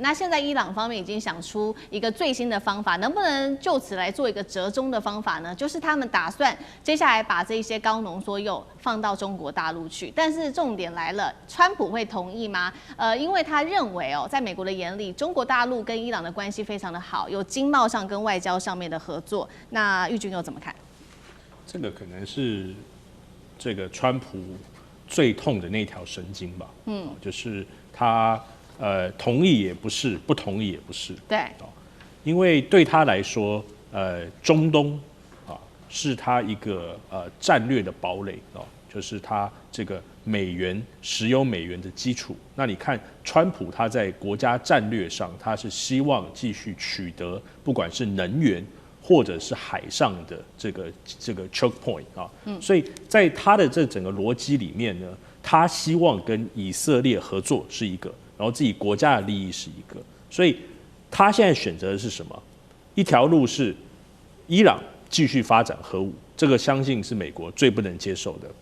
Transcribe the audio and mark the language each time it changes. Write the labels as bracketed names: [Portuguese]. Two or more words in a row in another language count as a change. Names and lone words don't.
[Chinese] 那現在伊朗方面已經想出一個最新的方法，能不能就此來做一個折中的方法呢？就是他們打算接下來把這一些高濃縮鈾放到中國大陸去，但是重點來了，川普會同意嗎？因為他認為哦，在美國的眼裡，中國大陸跟伊朗的關係非常的好，有經貿上跟外交上面的合作。那玉君又怎麼看？這個可能是這個川普最痛的那條神經吧。就是他同意也不是，不同意也不是。對，因為對他來說，中東是他一個戰略的堡壘就是他這個石油美元的基礎。那你看，川普他在國家戰略上，他是希望繼續取得不管是能源或者是海上的這個 [English] choke point [Chinese] 所以在他的這整個邏輯裡面呢，他希望跟以色列合作是一個，然後自己國家的利益是一個。所以他現在選擇的是什麼？一條路是伊朗繼續發展核武，這個相信是美國最不能接受的。